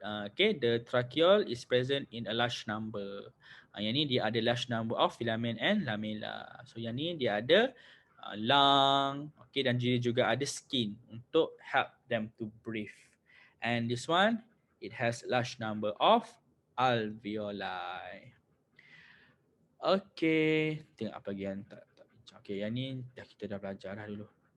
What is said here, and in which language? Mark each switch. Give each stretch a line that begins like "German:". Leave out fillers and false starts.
English: Okay, the tracheal is present in a large number.
Malay: Yang ni dia ada
English: large number of filament and lamella.
Malay: So yang ni dia ada lung, okay, dan dia juga ada skin untuk
English: help them to breathe. And this one, it has large number of alveoli.
Malay: Okay, tengok apa lagi yang tak bincang. Okay, yang ni kita dah belajar dah dulu.